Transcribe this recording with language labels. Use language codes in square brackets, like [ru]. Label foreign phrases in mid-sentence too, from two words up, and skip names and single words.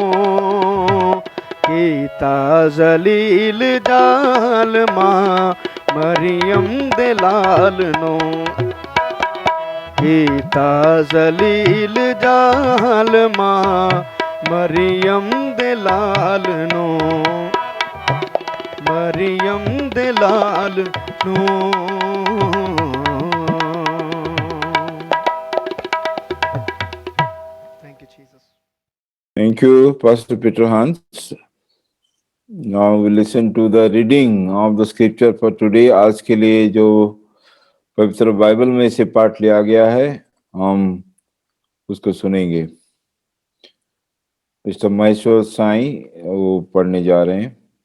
[pa] ਕੀਤਾ ਜਲੀਲ ਜ਼ਾਲਮਾਂ ਮਰੀਅਮ ਦੇ ਲਾਲ ਨੂੰ, ਕੀਤਾ ਜਲੀਲ ਜ਼ਾਲਮਾਂ ਮਰੀਅਮ ਦੇ ਲਾਲ ਨੂੰ, ਮਰੀਅਮ ਦੇ ਲਾਲ ਨੂੰ। [en] Thank you, Jesus. Thank you, Pastor Peter Hans. Now we listen to the reading of the scripture for today. [hi] आज के लिए जो पवित्र बाइबल में से पाठ लिया गया है हम उसको सुनेंगे। मिस्टर महेश्वर साई वो पढ़ने जा रहे हैं।